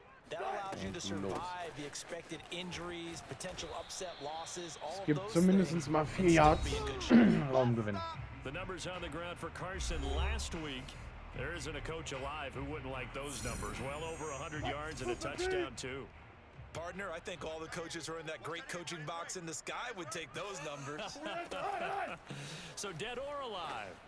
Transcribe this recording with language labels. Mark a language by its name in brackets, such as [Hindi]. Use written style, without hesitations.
[English] That allows you to survive the expected injuries, potential upset losses, all [German] Es gibt [English] of those [German] zumindest mal 4 Yards Raumgewinn. [English] The numbers on the ground for Carson last week. There isn't a coach alive who wouldn't like those numbers. Well over 100 yards and a touchdown too. Partner, I think all the coaches who are in that great coaching box in the sky would take those numbers. So dead or alive.